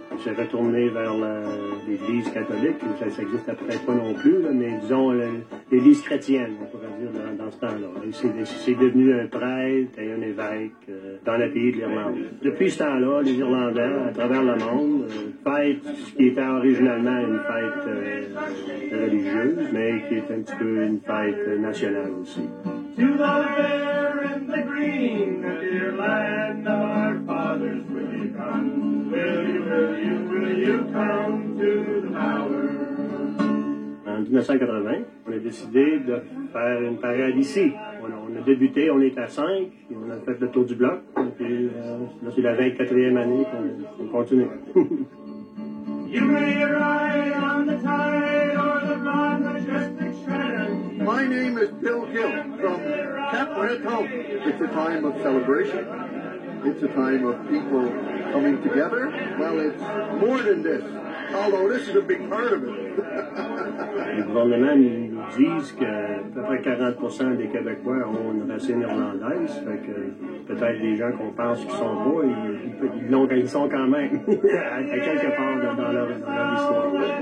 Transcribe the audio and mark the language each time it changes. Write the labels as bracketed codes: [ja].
[fr] Il s'est retourné vers l'Église catholique, ça n'existe peut-être pas non plus, là, mais disons l'Église chrétienne, on pourrait dire, dans ce temps-là. C'est devenu un prêtre et un évêque dans le pays de l'Irlande. Depuis ce temps-là, les Irlandais, à travers le monde, fêtent ce qui était originalement une fête religieuse, mais qui est un petit peu une fête nationale aussi. [en] To the fair and the green, the dear land of our fathers, will you come? Will you come to the bower? [fr] En 1980, on a décidé de faire une parade ici. On a débuté, on était à 5, et on a fait le tour du bloc. Et puis, là, c'est la 24e année qu'on continue. [en] You may ride on the tide or the broad majestic Shannon. My name is Bill Gill from Capway. It's a time of celebration. It's a time of people coming together. Well, it's more than this, although this is a big part of it. [fr] Le gouvernement nous dit qu'à peu près 40% des Québécois ont une racine irlandaise. Fait que peut-être des gens qu'on pense qu'ils sont pas, ils sont quand même à quelque part dans leur histoire.